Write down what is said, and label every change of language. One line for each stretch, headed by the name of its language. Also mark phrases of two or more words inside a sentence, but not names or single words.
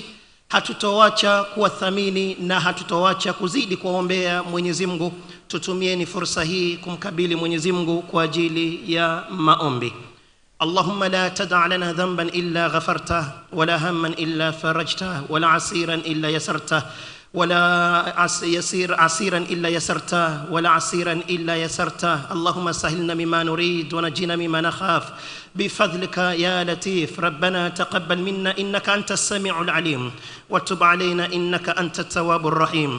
Swahili: Hatutowacha kuwathamini na hatutowacha kuzidi kuombea Mwenyezi Mungu. Tutumieni fursa hii kumkabili Mwenyezi Mungu kwa ajili ya maombi.
Arabic: اللهم لا تدع لنا ذنبا إلا غفرته، ولا هما إلا فرجته، ولا عسيرا إلا يسرته, ولا عسيرا إلا يسرته، ولا عسيرا إلا يسرته. اللهم سهلنا مما نريد ونجينا مما نخاف بفضلك يا لطيف. ربنا تقبل منا إنك أنت السميع العليم، وتب علينا إنك أنت التواب الرحيم.